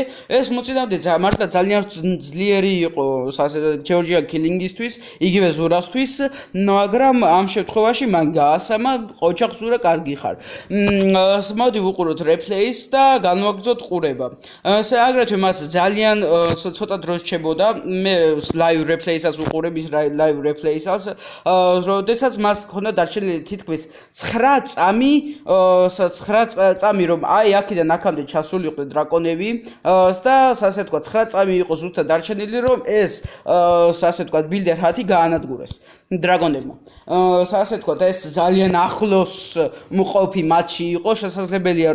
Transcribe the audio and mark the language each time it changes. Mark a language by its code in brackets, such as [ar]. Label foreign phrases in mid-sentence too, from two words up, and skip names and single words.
[ka] ეს მოწინააღმდეგე მართლა ძალიან ძლიერი იყო Georgian Killing-ისთვის, იგივე ზურასთვის, მაგრამ ამ შემთხვევაში მან გაასამა ყოჩაღ ზურა კარგი ხარ. მოდი ვუყუროთ რეპლეის და განვაგრძოთ ყურება. აგრეთვე მას ძალიან ცოტა დრო რჩებოდა მე [en] live replay- [ka] საც ვუყურებ ის [en] live replay- [ka] საც როდესაც მას ჰქონდა დარჩენილი თითქმის 9 წამი რომ აი აქედან აქამდე ჩასულიყო დრაკონები და ასე ვთქვათ 9 წამი იყო ზუსტად დარჩენილი რომ ეს ასე ვთქვათ [en] builder hut- [ka] ი გაანადგურეს დრაკონებმა ასე ვთქვათ ეს ძალიან ახლოს მყოფი მატჩი იყო შესაძლებელია